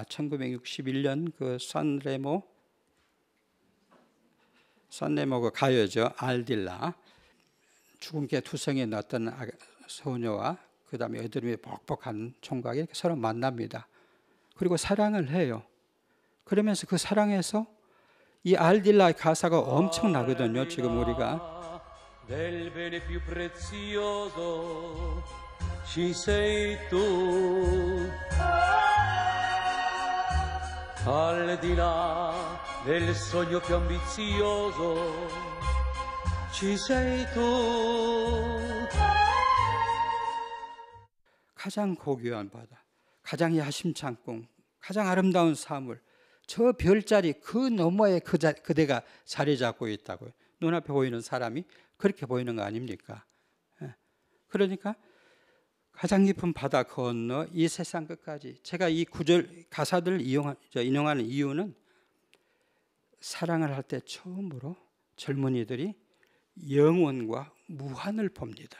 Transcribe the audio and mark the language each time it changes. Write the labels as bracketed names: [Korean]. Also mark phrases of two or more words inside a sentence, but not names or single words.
[Korean] 1961년 그 산레모 그 가요죠. 알딜라. 죽은 개 투성이에 났던 소녀와 그 다음에 여드름이 벅벅한 총각이 이렇게 서로 만납니다. 그리고 사랑을 해요. 그러면서 그 사랑에서 이 알딜라의 가사가 엄청나거든요. 지금 우리가 [Italian] Del bene più prezioso ci sei tu, al di là del sogno più ambizioso ci sei tu. [Korean] 가장 고귀한 바다, 가장 야심찬 꿈, 가장 아름다운 사물, 저 별자리 그 너머에 그대가 자리 잡고 있다고요. 눈앞에 보이는 사람이 그렇게 보이는 거 아닙니까? 그러니까 가장 깊은 바다 건너 이 세상 끝까지, 제가 이 구절 가사들을 인용하는 이유는 사랑을 할 때 처음으로 젊은이들이 영원과 무한을 봅니다.